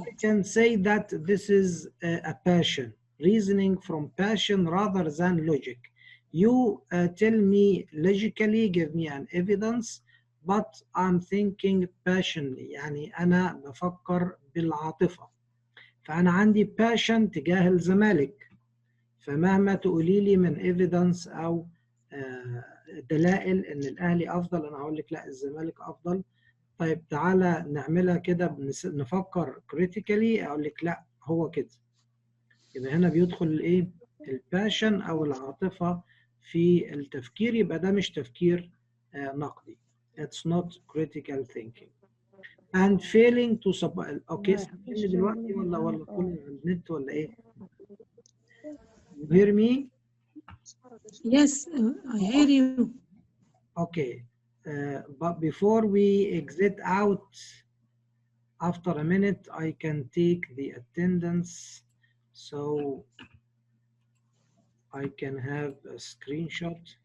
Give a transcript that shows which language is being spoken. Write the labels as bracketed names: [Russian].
[English] I can say that this is a passion, reasoning from passion rather than logic. You tell me logically, give me an evidence, but I'm thinking passionately. [Arabic] يعني أنا بفكر بالعاطفة. فأنا عندي passion تجاه الزمالك. فمهما تقولي لي من ايفيدنس او دلائل ان الاهلي افضل، انا هقول لك لا الزمالك افضل. طيب تعالى نعملها كده، نفكر كريتيكالي، اقول لك لا هو كده. يبقى هنا بيدخل الايه؟ الباشن او العاطفه في التفكير، يبقى ده مش تفكير نقدي. [English] It's not critical thinking. And failing to support. [Arabic] اوكي سامعني دلوقتي ولا كل النت ولا ايه؟ [English] You hear me? Yes, I hear you. Okay, but before we exit out, after a minute, I can take the attendance, so I can have a screenshot.